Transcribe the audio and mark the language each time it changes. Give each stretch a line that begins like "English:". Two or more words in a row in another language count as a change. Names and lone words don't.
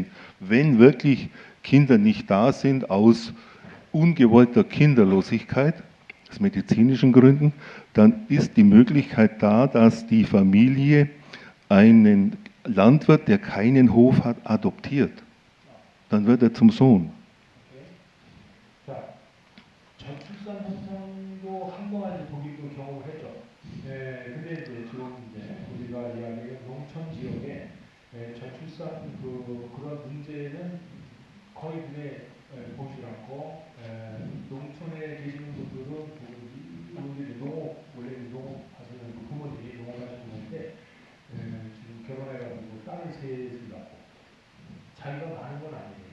German: Wenn wirklich Kinder nicht da sind aus ungewollter Kinderlosigkeit, aus medizinischen Gründen, dann ist die Möglichkeit da, dass die Familie einen Landwirt, der keinen Hof hat, adoptiert. Dann wird er zum Sohn.
Korean: 저출산 현상도 한동안 이제 독일도 경험을 했죠. 근데 이제 지금 이제 우리가 이야기하는 농촌 지역에 저출산 그런 문제는 거의 눈에 보이지 않고 농촌에 계시는 분들은 부모들이 농업 원래 농업하시는 부모들이 농업하시는 건데 지금 결혼해가지고 딸을 셋을 낳고 자기가 많은 건 아니에요.